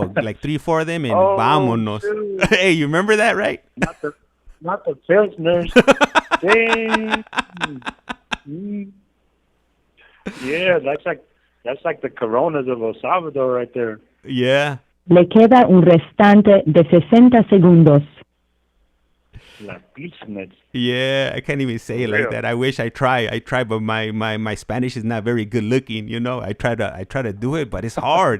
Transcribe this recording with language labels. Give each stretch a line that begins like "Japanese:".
English: Like 3-4 of them, and vámonos. Dude. Hey, you remember that, right? Not the pilsners. Dang. Yeah, that's like the Coronas of El Salvador right there. Yeah.
Spanish: Le queda un restante de 60 segundos. La Pilsners.
English: Yeah, I can't even say it like that. I wish I try, but my Spanish is not very good looking. You know, I try to do it, but it's hard.